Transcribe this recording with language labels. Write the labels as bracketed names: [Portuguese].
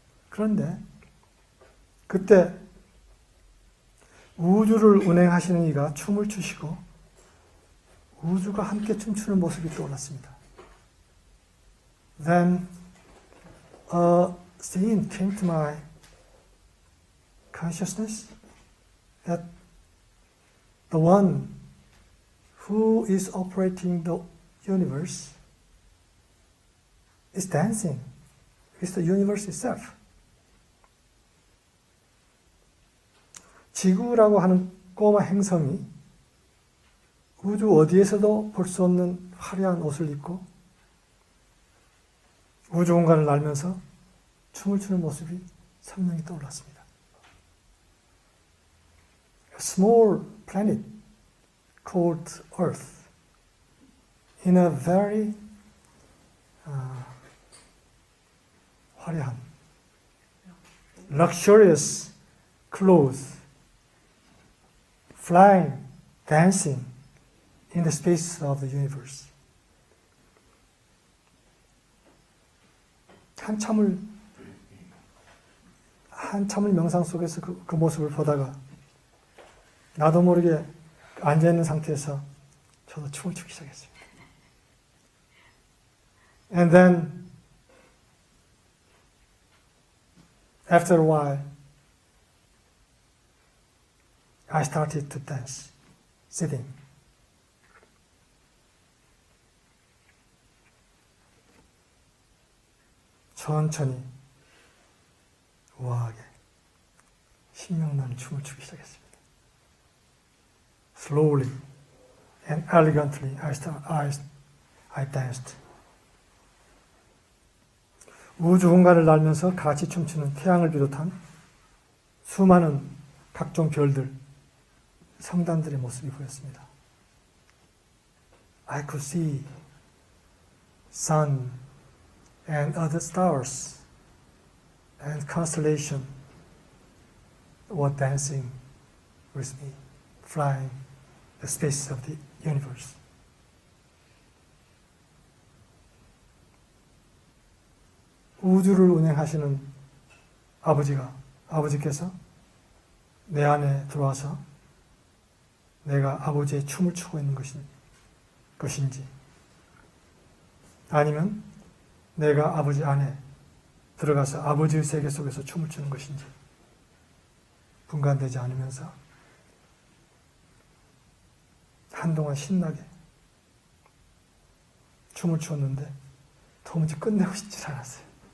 [Korean] 그런데 그때 우주를 운행하시는 이가 춤을 추시고 우주가 함께 춤추는 모습이 떠올랐습니다. [English] Then a scene came to my consciousness that the one who is operating the universe is dancing with the universe itself. [Korean] 지구라고 하는 꼬마 행성이 우주 어디에서도 볼 수 없는 화려한 옷을 입고 우주 공간을 날면서 춤을 추는 모습이 선명히 떠올랐습니다. [English] A small planet called Earth in a very [Korean] 화려한, [English] luxurious clothes, flying, dancing in the space of the universe. [Korean] 한참을 명상 속에서 그 모습을 보다가 나도 모르게 앉아있는 상태에서 저도 춤을 추기 시작했습니다. [English] And then after a while I started to dance, sitting. [Korean] 천천히 우아하게 신명나는 춤을 추기 시작했습니다. [English] Slowly and elegantly I danced. [Korean] 우주 공간을 날면서 같이 춤추는 태양을 비롯한 수많은 각종 별들, 성단들의 모습이 보였습니다. [English] I could see sun and other stars and constellation were dancing with me, flying the space of the universe. [Korean] 우주를 운행하시는 아버지께서 내 안에 들어와서 내가 아버지의 춤을 추고 있는 것인지, 아니면 내가 아버지 안에 들어가서 아버지의 세계 속에서 춤을 추는 것인지 분간되지 않으면서 한동안 신나게 춤을 추었는데 도무지 끝내고 싶지 않았어요.